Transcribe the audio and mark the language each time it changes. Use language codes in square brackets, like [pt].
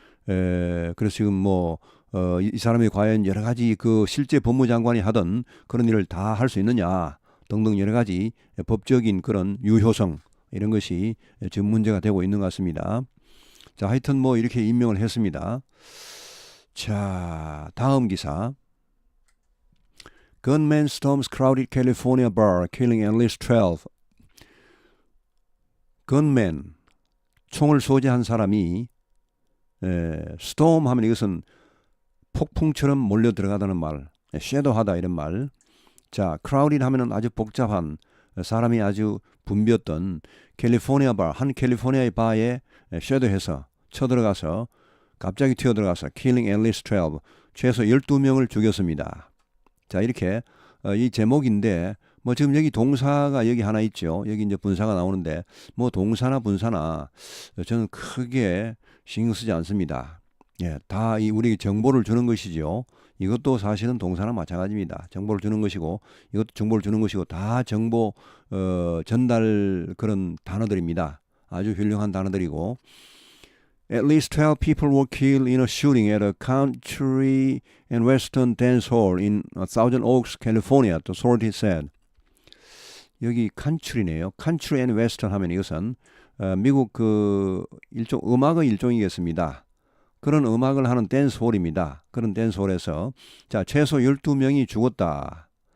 [ko] 그래서 지금 뭐 이 사람이 과연 여러 가지 그 실제 법무장관이 하던 그런 일을 다 할 수 있느냐 등등 여러 가지 법적인 그런 유효성 이런 것이 지금 문제가 되고 있는 것 같습니다. 자, 하여튼 뭐 이렇게 임명을 했습니다. 자, 다음 기사. [en] Gunman storms crowded California bar, killing at least 12. [ko] gunman, 총을 소지한 사람이 storm 하면 이것은 폭풍처럼 몰려 들어가다는 말, 섀도하다 이런 말. 자, crowded 하면은 아주 복잡한 사람이 아주 붐볐던 캘리포니아 바, 한 캘리포니아의 바에 섀도해서 쳐들어가서 갑자기 튀어들어가서 [en] killing at least 12, [ko] 최소 12명을 죽였습니다. 자, 이렇게 이 제목인데 뭐 지금 여기 동사가 여기 하나 있죠. 여기 이제 분사가 나오는데 뭐 동사나 분사나 저는 크게 신경 쓰지 않습니다. 예, 다 우리 정보를 주는 것이죠. 이것도 사실은 동사나 마찬가지입니다. 정보를 주는 것이고 이것도 정보를 주는 것이고 다 정보 전달 그런 단어들입니다. 아주 훌륭한 단어들이고. [en] At least 12 people were killed in a shooting at a country and western dance hall in Thousand Oaks, California, the authorities said. [ko] 여기 country네요. country and western 하면 이것은 미국 그 일종 음악의 일종이겠습니다. 그런 음악을 하는 댄스홀입니다. 그런 댄스홀에서 자, 최소 12명이 죽었다.